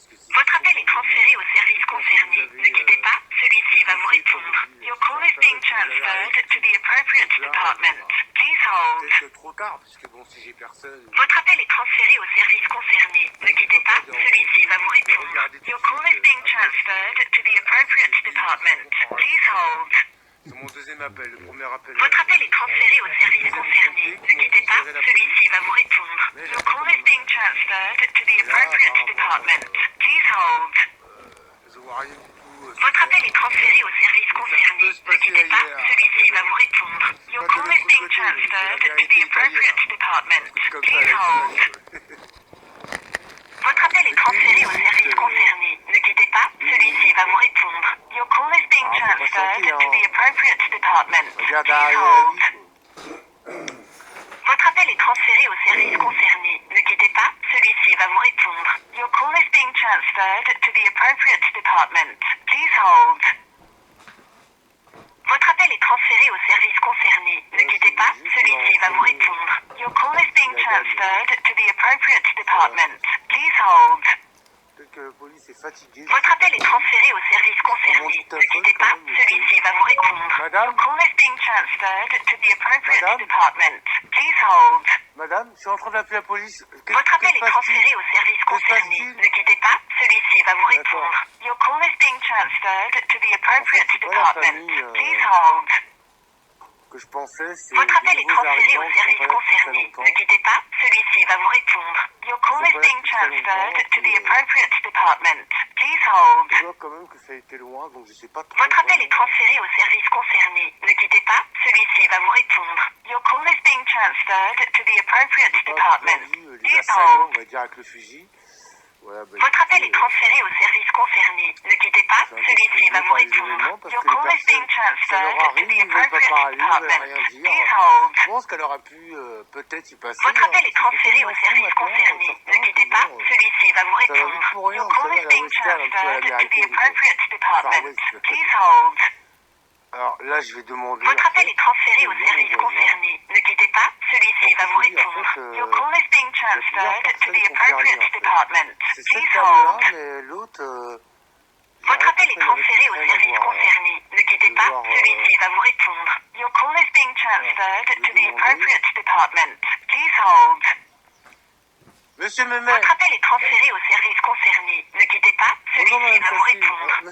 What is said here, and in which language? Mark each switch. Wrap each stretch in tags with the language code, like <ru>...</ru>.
<fr>Votre appel est transféré au service concerné. Ne quittez pas, celui-ci va vous répondre.</fr> <en>Your call is being transferred to the appropriate department. Please hold.</en> <fr>Trop tard, parce que bon, si j'ai personne. Votre appel est transféré au service concerné. Ne quittez pas, celui-ci va vous répondre.</fr> <en>Your call is being transferred to the appropriate department. Please hold.</en> <fr>C'est mon deuxième appel, le premier appel. Votre appel est transféré au service concerné. Ne quittez pas, celui-ci va vous répondre.</fr> <en>Your call is being transferred to the appropriate department. Please hold.</en> <fr>Votre appel est transféré au service concerné. Ne quittez pas, celui-ci va vous répondre.</fr> <en>Your call is being transferred to the appropriate department. Please hold.</en> <fr>Votre appel est transféré au service concerné. Ne quittez pas, celui-ci va vous répondre.</fr> <en>Your call is being transferred to the appropriate department. Please hold.</en> <fr>Votre appel est transféré au service concerné. Ne quittez pas, celui-ci va vous répondre.</fr> <en>Your call is being transferred to the appropriate department. Please hold.</en> <fr>Votre appel est transféré au service concerné. Ne quittez pas, celui-ci va vous répondre.</fr> <en>Your call is being transferred to the appropriate department. Please hold.</en> <fr>Peut-être que la police est fatiguée. Votre appel est transféré au service concerné. Ne quittez pas, celui-ci va vous répondre.</fr> <en>Your call is being transferred to the appropriate department. Please hold.</en> <fr>Madame, je suis en train d'appeler la police. Votre appel est transféré au service concerné. Ne quittez pas, celui-ci va vous répondre.</fr> <en>Your call is being transferred to the appropriate department. Please hold.</en> <fr>Que je pensais, c'est votre appel est transféré au service concerné. Ne quittez pas, celui-ci va vous répondre.</fr> <en>Your call is being transferred to the appropriate department. Please hold.</en> <fr>Je vois quand même que ça a été loin, donc je sais pas trop. Votre appel est transféré au service concerné. Ne quittez pas, celui-ci va vous répondre.</fr> <en>Your call is being transferred to the appropriate department. Please hold.</en> <fr>On va dire avec le fusil. Voilà, votre appel est transféré au service concerné. Ne quittez pas, celui-ci va vous répondre.</fr> <en>Your call is being transferred to the appropriate department. Please hold.</en> <fr>Je pense qu'elle aurait pu peut-être y passer. Votre appel est transféré au service concerné. Ne quittez pas, celui-ci va vous répondre.</fr> <en>Your call is being transferred to the appropriate department. Please hold.</en> <fr>Alors là, je vais demander. Votre appel est transféré au service concerné. Ne quittez pas, celui-ci va vous répondre.</fr> <en>Your call is being transferred to the appropriate department. Please hold.</en> <fr>Mais l'autre. Votre appel est transféré au service concerné. Ne quittez pas, celui-ci va vous répondre.</fr> <en>Your call is being transferred to the appropriate department. Please hold.</en> <fr>Monsieur Mémé. Votre appel est transféré au service concerné. Ne quittez pas, celui-ci va vous répondre.</fr>